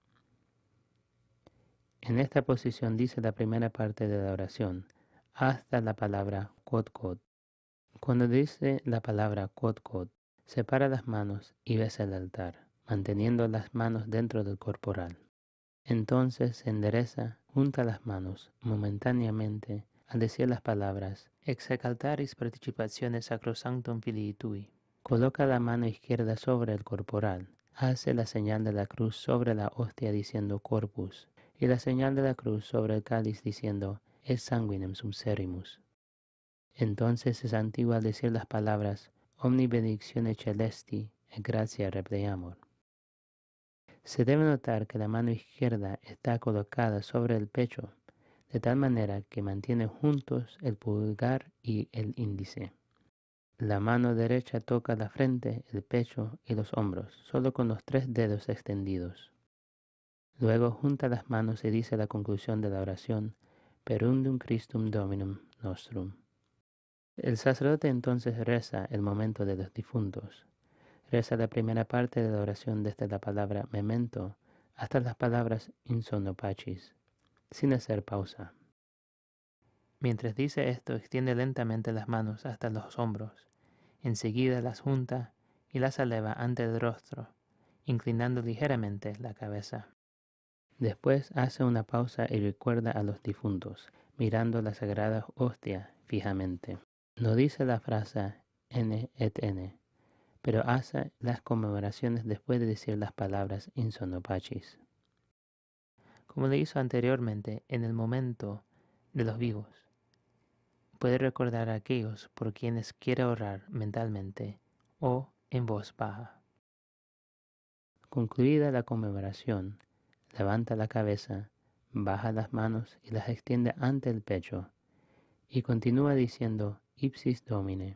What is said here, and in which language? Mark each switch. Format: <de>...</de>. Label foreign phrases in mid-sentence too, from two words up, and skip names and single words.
<es>En esta posición dice la primera parte de la oración, hasta la palabra</es> <la>quod quod.</la> <es>Cuando dice la palabra</es> <la>quod quod,</la> <es>separa las manos y besa el altar, manteniendo las manos dentro del corporal. Entonces se endereza, junta las manos momentáneamente al decir las palabras</es> <la>Execaltaris participationes sacrosanctum filii tui.</la> <es>Coloca la mano izquierda sobre el corporal, hace la señal de la cruz sobre la hostia diciendo corpus, y la señal de la cruz sobre el cáliz diciendo</es> <la>et sanguinem subserimus.</la> <es>Entonces se santigua al decir las palabras</es> <la>Omni benedictione celesti et gratia repleamur.</la> <es>Se debe notar que la mano izquierda está colocada sobre el pecho, de tal manera que mantiene juntos el pulgar y el índice. La mano derecha toca la frente, el pecho y los hombros, solo con los 3 dedos extendidos. Luego junta las manos y dice la conclusión de la oración,</es> <la>Per undum Christum Dominum Nostrum.</la> <es>El sacerdote entonces reza el momento de los difuntos. Reza la primera parte de la oración desde la palabra memento hasta las palabras</es> <la>in sonno pacis,</la> <es>sin hacer pausa. Mientras dice esto, extiende lentamente las manos hasta los hombros. Enseguida las junta y las eleva ante el rostro, inclinando ligeramente la cabeza. Después hace una pausa y recuerda a los difuntos, mirando la sagrada hostia fijamente. No dice la frase</es> <la>N et N,</la> <es>pero hace las conmemoraciones después de decir las palabras</es> <la>in sonno pacis.</la> <es>Como le hizo anteriormente en el momento de los vivos, puede recordar a aquellos por quienes quiere orar mentalmente o en voz baja. Concluida la conmemoración, levanta la cabeza, baja las manos y las extiende ante el pecho y continúa diciendo</es> <la>Ipsis Domine.</la>